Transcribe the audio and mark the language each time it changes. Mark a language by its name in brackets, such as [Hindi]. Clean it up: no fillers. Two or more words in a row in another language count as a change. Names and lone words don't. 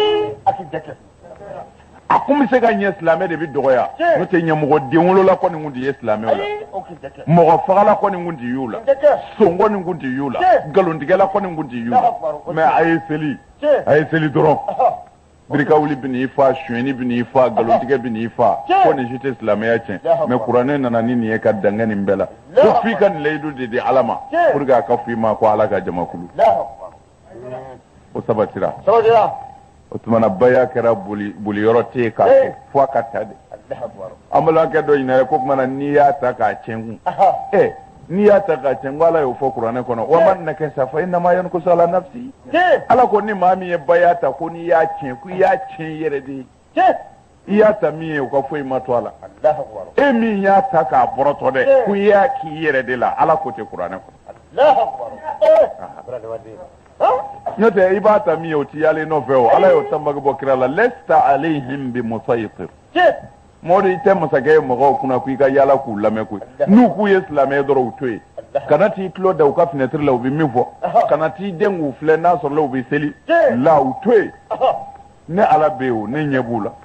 [Bambara] a kun bɛ se ka ɲɛ silamɛ de bɛ dɔgɔya n'o tɛ ɲɛmɔgɔ den wolola kɔni kun tɛ ye silamɛw la mɔgɔ fagala kɔni kun tɛ y'u la son kɔni kun tɛ y'u la nkalontigɛla kɔni kun tɛ y'u la mais a ye seli dɔrɔn birika wuli bɛ n'i fa sonyɛni bɛ n'i fa nkalontigɛ bɛ n'i fa ko nin si tɛ silamɛya tiɲɛ mais kuranɛ nana ni nin ye ka dangɛ nin bɛɛ la ko f'i ka nin layidu de di ala ma [French] pour que [Bambara] a ka f'i ma ko ala ka jamakulu o sabatira o tuma na baya kɛra boli yɔrɔ tɛ yen k'a kɛ fo a ka taa de an balimakɛ dɔ ɲinɛ ko tuma na n'i y'a ta k'a tiɲɛ kun n'i y'a ta k'a tiɲɛ ko ala y'o fɔ kuranɛ kɔnɔ [Arabic] ومن نكث فإنما ينكث على نفسه [Bambara] ala ko ni maa min ye baya ta ko n'i y'a tiɲɛ ko i y'a tiɲɛ i yɛrɛ de ye i y'a ta min ye o ka foyi ma to a la e min y'a ta k'a bɔrɔtɔ dɛ ko i y'a k'i yɛrɛ de la ala ko tɛ kuranɛ kɔnɔ n'o tɛ i b'a ta min ye o ti yalen nɔfɛ o ala y'o tanbagi bɔ kira la [Arabic] لست عليهم بمصيطر [Bambara] mɔgɔ i tɛ masakɛ ye mɔgɔw kunna ko i ka yaala k'u lamɛn koyi n'u k'u ye silamɛ dɔrɔn u to yen kana t'i tulo da u ka fenêtre la u bɛ min fɔ kana t'i den k'u filɛ n'a sɔrɔla u bɛ seli la u to yen ne ala bɛ yen o ne ɲɛ b'u